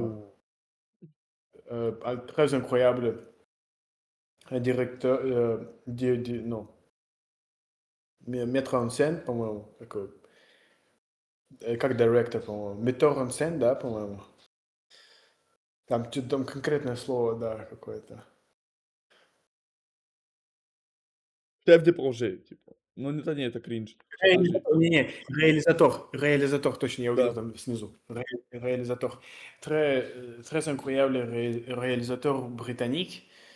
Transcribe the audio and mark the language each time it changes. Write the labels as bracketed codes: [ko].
[fr] Oh, très incroyable, un directeur, non, mettre en scène, [ru] по-моему, как [fr] director, [ru] по-моему, [fr] metteur en scène, [ru] да, по-моему. Там конкретное слово, да, какое-то. [fr] chef de projet, [ru] типа. Ну, это не, это кринж. Подожди. Не, реализатор, точно, я увидел Да. там снизу. [fr] Réalisateur. Très incroyable réalisateur britannique.